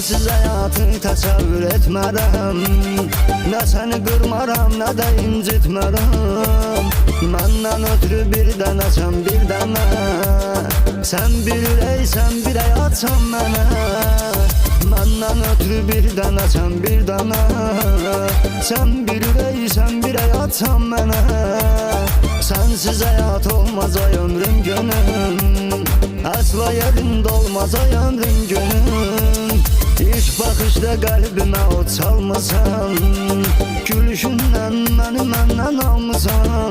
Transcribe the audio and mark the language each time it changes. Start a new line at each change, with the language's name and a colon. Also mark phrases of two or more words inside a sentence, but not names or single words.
Turkish: Sensiz hayatı
Azerbaijani: təsəvvür etmərəm. Nə səni qırmaram, nə də incitmərəm. Məndən ötürü bir dənə, sən bir dənə. Sən bir ürək açsan mənə. Məndən ötürü bir dənə, sən bir dənə. Sən bir ürək açsan mənə.
Turkish: Sensiz hayat olmaz ay ömrüm gönlüm. Asla yerinde olmaz ay ömrüm gönlüm. İlk bakışta kalbime o çalmasan. Gülüşünden beni menden almasan.